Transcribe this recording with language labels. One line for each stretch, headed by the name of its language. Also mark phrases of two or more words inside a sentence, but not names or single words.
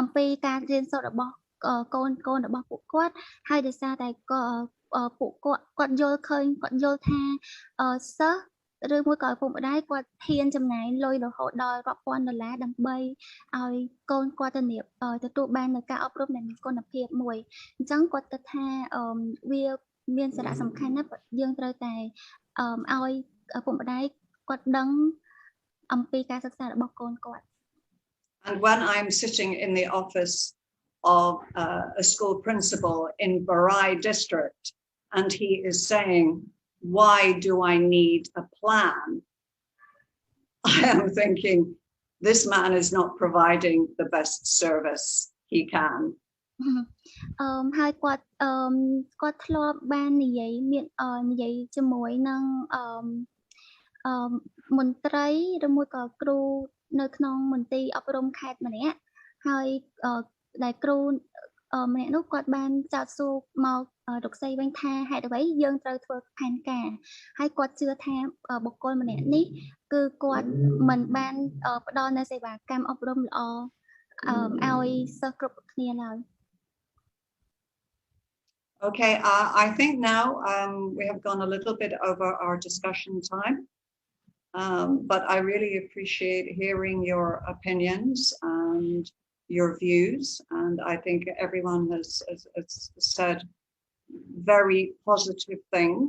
Khmer: ពីការរៀនសូត្ររបស់កូនរបស់ពួកគាត់ហើយដោយសារតែពួកគាត់យល់ឃើញគាត់យល់ថាសិស្សឬមួយក៏ឪពុកម្ដាយគាត់ហ៊ានចំណាយលុយរហូតដល់រាប់ពាន់ដុល្លារដើម្បីឲ្យកូនគាត់ទទួលបាននូវការអប់រំដែលមានគុណភាពមួយអញ្ចឹងគាត់គិតថាវាមានសារៈសំខាន់ណាស់យើងត្រូវតែឲ្យឪពុកម្ដាយគាត់ដឹងអំពីការសិក្សារបស់កូនគាត់
English: And when I'm sitting in the office of a school principal in Barai district and he is saying, why do I need a plan? I am thinking, this man is not providing the best service he can.
Khmer: ហើយគាត់ធ្លាប់បាននិយាយជាមួយនឹងមន្ត្រីឬមួយក៏គ្រូនៅ ក្នុងមន្ទីរអប់រំខេត្តម្នាក់ហើយដែលគ្រូម្នាក់នោះគាត់បានចោទសួរមករកស្រីវិញថាហេតុអ្វីយើងត្រូវធ្វើផែនការហើយគាត់ជឿថាបុគ្គលម្នាក់នេះគឺគាត់មិនបានផ្ដល់នូវសេវាកម្មអប់រំល្អឲ្យសិស្សគ្រប់គ្នាឡើយ
English: Okay, I think now we have gone a little bit over our discussion time, but I really appreciate hearing your opinions and your views, and I think everyone has said very positive things.